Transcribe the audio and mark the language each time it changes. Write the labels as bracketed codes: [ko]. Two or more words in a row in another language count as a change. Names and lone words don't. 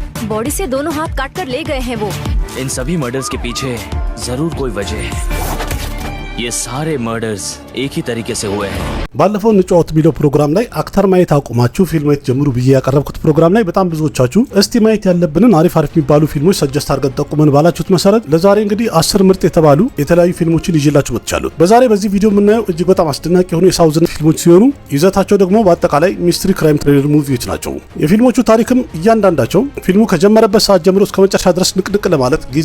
[hi] बॉडी से दोनों हाथ काट कर ले गए हैं वो। इन सभी मर्डर्स के पीछे जरूर कोई वजह है। ये सारे मर्डर्स एक ही तरीके से हुए हैं። [am] ባለፈው ንጫወት ቪዲዮ ፕሮግራም ላይ አክተር ማየት አቁማችሁ ፊልም ማየት ጀምሩ ብዬ ያቀረብኩት ፕሮግራም ላይ በጣም ብዙዎቻችሁ እስቲ ማየት ያለብንን አሪፍ የሚባሉ ፊልሞች ሰጀስት አድርገን ጠቁመን ባላችሁት መሰረት ለዛሬ እንግዲህ 10 ምርጥ የተባሉ የተለያዩ ፊልሞችን ይዤላችሁ መጥቻለሁ። በዛሬ በዚህ ቪዲዮ የምናየው እጅግ በጣም አስደናቂ የሆኑ የሳውዝን ፊልሞች ሲሆኑ ይዘታቸው ደግሞ በአጠቃላይ [en] mystery crime thriller movies [am] ናቸው። የፊልሞቹ ታሪክም እያንዳንዳቸው ፊልሙ ከጀመረበት ሰዓት ጀምሮ እስከ መጨረሻ ድረስ ንቅንቅ ለማለት ጊዜ